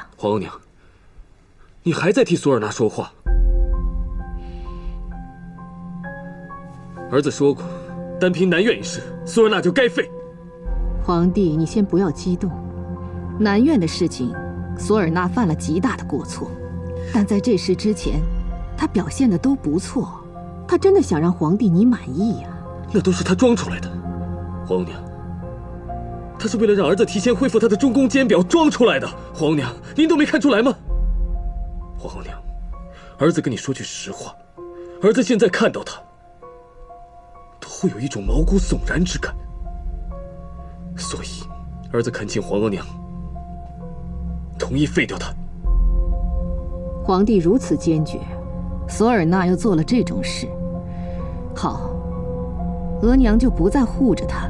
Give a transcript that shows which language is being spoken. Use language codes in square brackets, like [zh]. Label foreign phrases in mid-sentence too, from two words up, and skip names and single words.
[zh] 皇娘，你還在替索爾納說話。兒子說過，單憑南苑一事，索爾納就該廢。皇帝，你先不要激動。南苑的事情，索爾納犯了極大的過錯，但在這事之前，他表現的都不錯。他真的想讓皇帝你滿意呀？那都是他裝出來的。皇娘， 他是为了讓兒子提前恢復他的中宮奸表裝出來的。皇娘，您都沒看出來嗎？皇娘，兒子跟你說句實話，兒子現在看到他，都會有一種毛骨悚然之感。所以，兒子懇請皇額娘同意廢掉他。皇帝如此堅決，索爾納又做了這種事，好，額娘就不再護着他了。